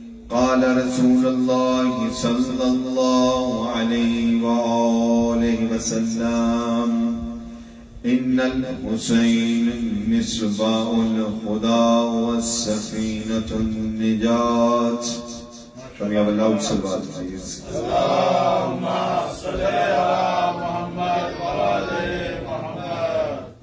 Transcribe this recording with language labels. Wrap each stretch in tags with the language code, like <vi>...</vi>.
<ar>قال رسول الله صلى الله عليه وآله وسلم: إن الحسين مصباح الهدى والسفينة النجاة.</ar> <en>Can we have a loud salawat please?</en> <ar>اللهم صل على محمد وآل محمد.</ar>